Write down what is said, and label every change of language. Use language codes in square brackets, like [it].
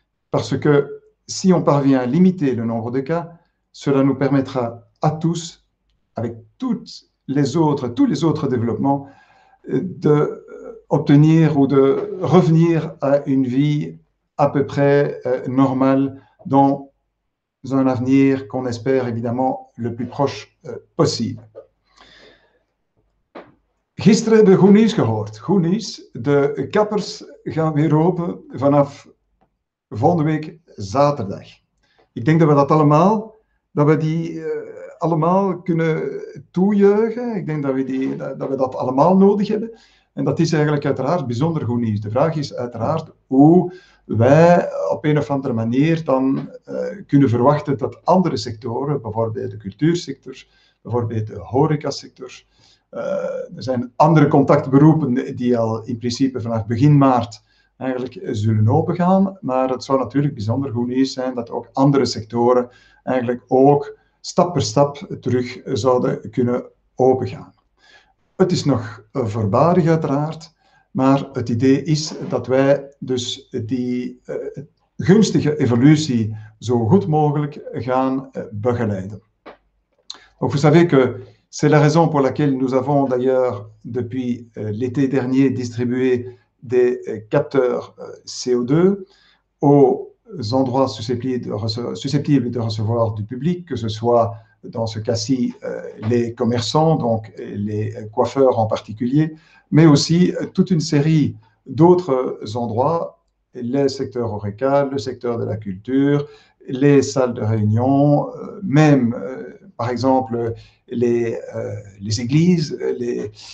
[fr] Parce que si on parvient à limiter le nombre de cas, cela nous permettra à tous, avec tous les autres développements, d'obtenir ou de revenir à une vie à peu près normale dans un avenir qu'on espère évidemment le plus proche possible. [nl] Gisteren hebben we goed nieuws gehoord. Goed nieuws, de kappers gaan weer open vanaf volgende week zaterdag. Ik denk dat we dat allemaal, dat we die allemaal kunnen toejuichen. Ik denk dat we dat allemaal nodig hebben. En dat is eigenlijk uiteraard bijzonder goed nieuws. De vraag is uiteraard hoe wij op een of andere manier dan kunnen verwachten dat andere sectoren, bijvoorbeeld de cultuursector, bijvoorbeeld de horecasector, er zijn andere contactberoepen die al in principe vanaf begin maart eigenlijk zullen opengaan, maar het zou natuurlijk bijzonder goed nieuws zijn dat ook andere sectoren eigenlijk ook stap per stap terug zouden kunnen opengaan. Het is nog voorbarig uiteraard, maar het idee is dat wij dus die gunstige evolutie zo goed mogelijk gaan begeleiden. [fr] Donc vous savez que c'est la raison pour laquelle nous avons d'ailleurs depuis l'été dernier distribué des capteurs CO2 aux endroits susceptibles de recevoir du public, que ce soit dans ce cas-ci les commerçants, donc les coiffeurs en particulier, mais aussi toute une série d'autres endroits, les secteurs HORECA, le secteur de la culture, les salles de réunion, même par exemple les églises, les